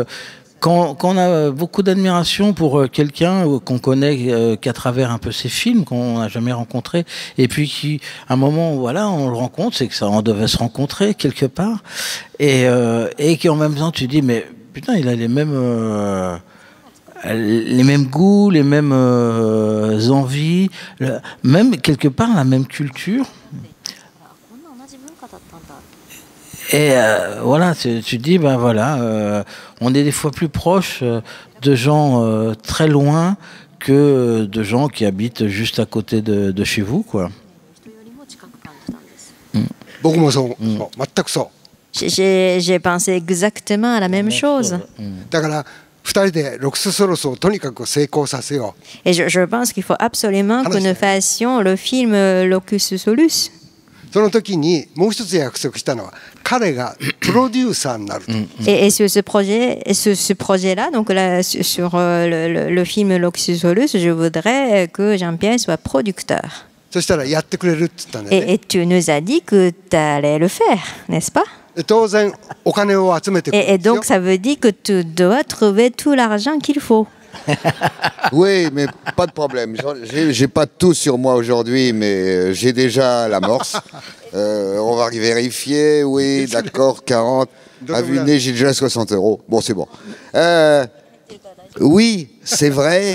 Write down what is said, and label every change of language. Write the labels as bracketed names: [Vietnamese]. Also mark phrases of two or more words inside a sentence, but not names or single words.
[French] Quand on a beaucoup d'admiration pour quelqu'un qu'on connaît qu'à travers un peu ses films, qu'on n'a jamais rencontré, et puis qui, à un moment, voilà, on le rencontre, c'est que ça, on devait se rencontrer quelque part, et qu'en même temps, tu dis, mais putain, il a les mêmes goûts, les mêmes envies, même quelque part la même culture. Et voilà, tu dis, ben voilà, on est des fois plus proche de gens très loin que de gens qui habitent juste à côté de chez vous, quoi. [Japanese] 僕もそう、全くそう。 [French] J'ai pensé exactement à la même chose. [Japanese] だから2人でロクスソロスをとにかく成功させよう。 [French] Et je pense qu'il faut absolument que nous fassions le film Locus Solus. [Japanese] その時にもう一つ約束したのは彼がプロデューサーになると。 [French] Et ce projet-là, donc là, sur le film Locus Solus, je voudrais que Jean-Pierre soit producteur. [Japanese] そしたらやってくれるって言ったんだよね。 [French] Et tu nous as dit que tu allais le faire, n'est-ce pas? [Japanese] 当然お金を集めてくるん [French] Et [Japanese] ですよ。 [French] donc ça veut dire que tu dois trouver tout l'argent qu'il faut. Oui, mais pas de problème. J'ai pas tout sur moi aujourd'hui, mais j'ai déjà l'amorce. On va vérifier. Oui, d'accord, 40. À vue de nez, j'ai déjà 60 €. Bon, c'est bon. Oui, c'est vrai.